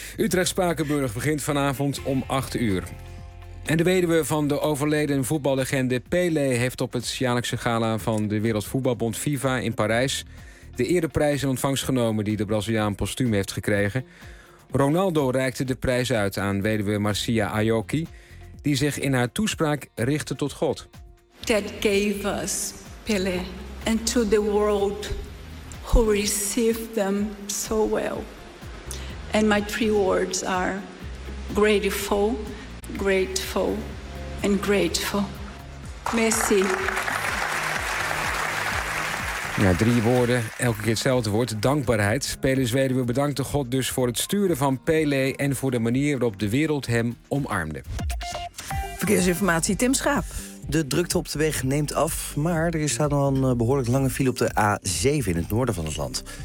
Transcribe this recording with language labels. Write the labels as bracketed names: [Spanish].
[Dutch] Utrecht-Spakenburg begint vanavond om 8 uur. En de weduwe van de overleden voetballegende Pelé heeft op het jaarlijkse gala van de Wereldvoetbalbond FIFA in Parijs de ereprijs in ontvangst genomen die de Braziliaan postuum heeft gekregen. Ronaldo reikte de prijs uit aan weduwe Marcia Aoki, die zich in haar toespraak richtte tot God. [English] That gave us Pelé and to the world who received them so well. And my three words are grateful, grateful and grateful. [French] Merci. [Dutch] Ja, 3 woorden, elke keer hetzelfde woord, dankbaarheid. Pelé's weduwe bedankte God dus voor het sturen van Pelé en voor de manier waarop de wereld hem omarmde. Verkeersinformatie, Tim Schaap. De drukte op de weg neemt af, maar er staat nog een behoorlijk lange file op de A7 in het noorden van het land.